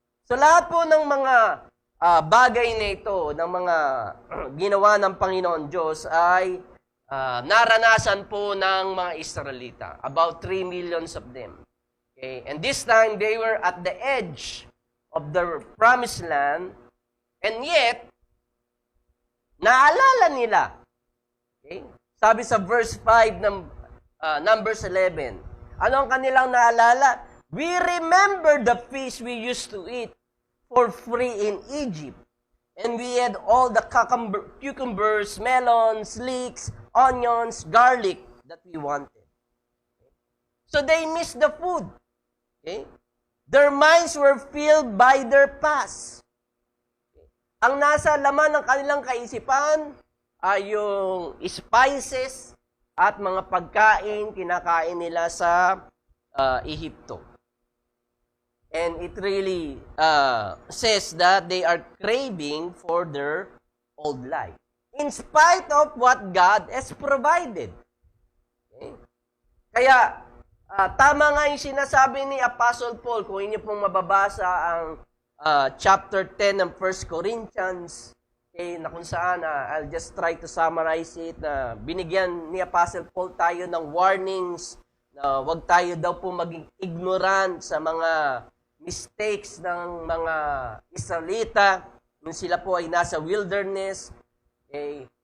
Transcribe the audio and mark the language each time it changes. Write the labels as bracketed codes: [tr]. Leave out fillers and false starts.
[tl] So lahat po ng mga bagay na ito, ng mga ginawa ng Panginoon Diyos ay naranasan po ng mga Israelita. [en] About 3 millions of them. Okay? And this time, they were at the edge of the promised land, and yet, [tl] naalala nila. [en] Okay? [tl] Sabi sa verse 5 ng Numbers 11, ano ang kanilang naalala? [en] We remember the feast we used to eat for free in Egypt. And we had all the cucumbers, melons, leeks, onions, garlic that we wanted. So they missed the food. Okay? Their minds were filled by their past. Okay? [tl] Ang nasa laman ng kanilang kaisipan ay yung spices at mga pagkain kinakain nila sa Ehipto. [en] And it really says that they are craving for their old life. In spite of what God has provided. [tl] Okay? Kaya, tama nga yung sinasabi ni Apostle Paul, kung inyo pong mababasa ang chapter 10 ng 1 Corinthians, okay, na kung saan, [en] I'll just try to summarize it, [tl] na binigyan ni Apostle Paul tayo ng warnings, na wag tayo daw po maging ignorant sa mga mistakes ng mga Israelita nung sila po ay nasa wilderness. Okay?